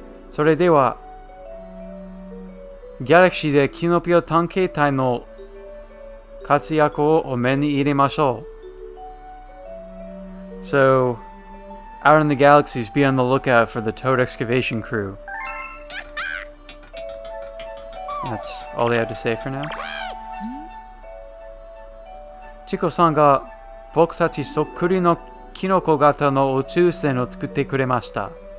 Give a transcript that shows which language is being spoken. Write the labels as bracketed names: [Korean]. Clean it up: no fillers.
[Japanese] それでは、ギャラクシーでキノピオ探検隊の活躍をお目に入れましょう。 [English] So, out in the galaxies, be on the lookout for the Toad Excavation Crew. That's all they have to say for now. [Japanese] チコさんが僕たちそっくりのキノコ型の宇宙船を作ってくれました。